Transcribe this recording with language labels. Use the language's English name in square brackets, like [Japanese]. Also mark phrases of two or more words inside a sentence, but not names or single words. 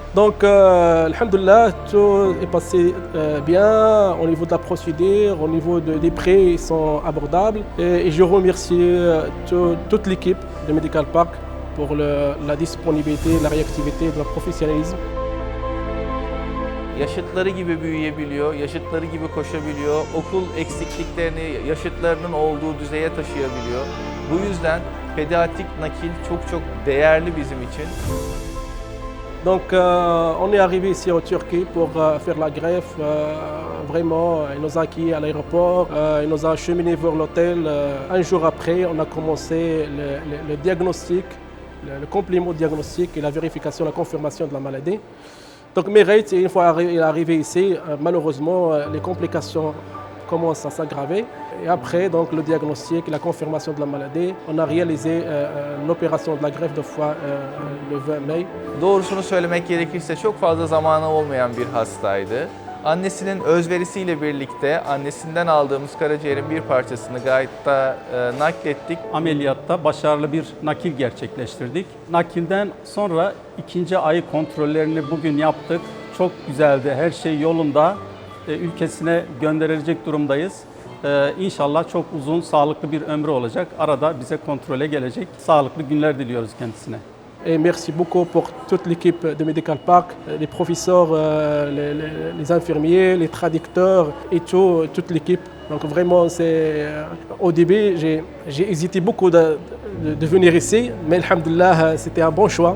[French] Donc, alhamdoulilah, tout est passé bien au niveau de la procédure, au niveau des prix, ils sont abordables. Et je remercie toute l'équipe de Medical Park pour la disponibilité, la réactivité, le professionnalisme. [Turkish] Yaşıtları gibi büyüyebiliyor, yaşıtları gibi koşabiliyor, okul eksikliklerini yaşıtlarının olduğu düzeye taşıyabiliyor. Bu yüzden pediatrik nakil çok değerli bizim için. [French] Donc on est arrivé ici en Turquie pour faire la greffe. Vraiment, il nous a accueillis à l'aéroport, il nous a acheminés vers l'hôtel. Un jour après, on a commencé le diagnostic, le complément diagnostic et la vérification, la confirmation de la maladie. Donc Reit, une fois il est arrivé ici, malheureusement, les complications commencent à s'aggraver. Et après, donc, le diagnostic et la confirmation de la maladie, on a réalisé l'opération de la greffe de foie le 20 mai. [Turkish] Doğrusunu söylemek gerekirse çok fazla zamanı olmayan bir hastaydı. Annesinin özverisiyle birlikte annesinden aldığımız karaciğerin bir parçasını Gait'ta naklettik. Ameliyatta başarılı bir nakil gerçekleştirdik. Nakilden sonra ikinci ay kontrollerini bugün yaptık. Çok güzeldi, her şey yolunda. Ülkesine gönderilecek durumdayız. İnşallah çok uzun, sağlıklı bir ömrü olacak. Arada bize kontrole gelecek. Sağlıklı günler diliyoruz kendisine. [French] Et merci beaucoup pour toute l'équipe de Medical Park, les professeurs, les infirmiers, les traducteurs et toute l'équipe. Donc vraiment, au début, j'ai hésité beaucoup de venir ici, mais alhamdoulilah, c'était un bon choix.